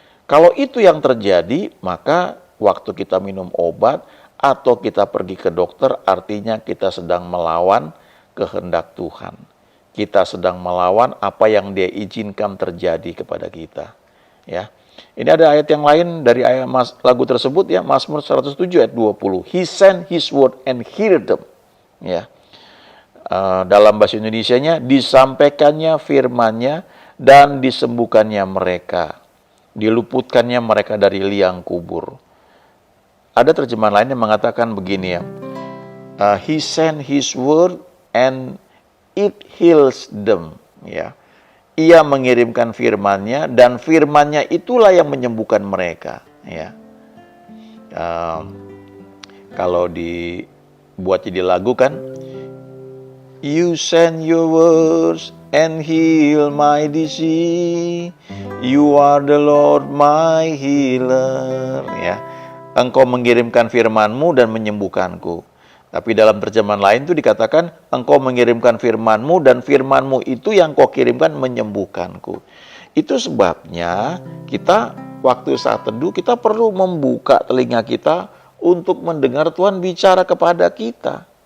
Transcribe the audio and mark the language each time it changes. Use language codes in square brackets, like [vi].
[id] Kalau itu yang terjadi, maka waktu kita minum obat atau kita pergi ke dokter, artinya kita sedang melawan kehendak Tuhan. kita sedang melawan apa yang Dia izinkan terjadi kepada kita. Ya. Ini ada ayat yang lain dari ayat lagu tersebut ya, Mazmur 107 ayat 20. [en] He sent his word and healed them. [id] Ya. Dalam bahasa Indonesianya, disampaikannya firman-Nya dan disembuhkannya mereka. Diluputkannya mereka dari liang kubur. Ada terjemahan lain yang mengatakan begini ya. [en] He sent his word and it heals them. [id] Ya. Ia mengirimkan firman-Nya dan firman-Nya itulah yang menyembuhkan mereka. Ya. Kalau dibuat jadi lagu kan, [en] You send your words and heal my disease. You are the Lord my healer. [id] Ya. Engkau mengirimkan firman-Mu dan menyembuhkanku. Tapi dalam terjemahan lain itu dikatakan, Engkau mengirimkan firman-Mu dan firman-Mu itu yang Kau kirimkan menyembuhkanku. Itu sebabnya kita waktu saat teduh kita perlu membuka telinga kita untuk mendengar Tuhan bicara kepada kita.